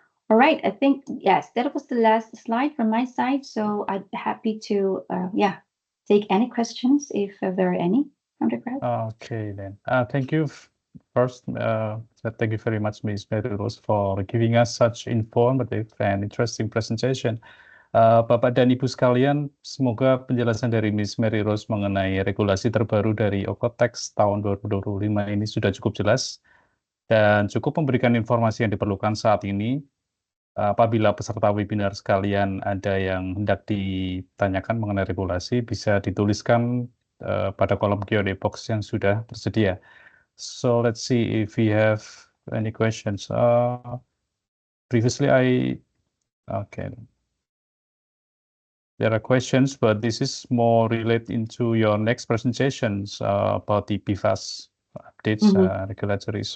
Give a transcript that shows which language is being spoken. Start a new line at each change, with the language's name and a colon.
English: All right, I think, yes, that was the last slide from my side. So I'd be happy to, take any questions if there are any from the crowd. Okay, then. Thank you. First, thank you very much, Ms. Mary Rose, for giving us such informative and interesting presentation.
Indonesian: Bapak dan Ibu sekalian, semoga penjelasan dari Ms. Mary Rose mengenai regulasi terbaru dari OEKO-TEX tahun 2025 ini sudah cukup jelas dan cukup memberikan informasi yang diperlukan saat ini. Apabila peserta webinar sekalian ada yang hendak ditanyakan mengenai regulasi, bisa dituliskan pada kolom Q&A box yang sudah tersedia.
English: So let's see if we have any questions. Previously, okay. There are questions, but this is more related into your next presentations about the PFAS updates, regulatory.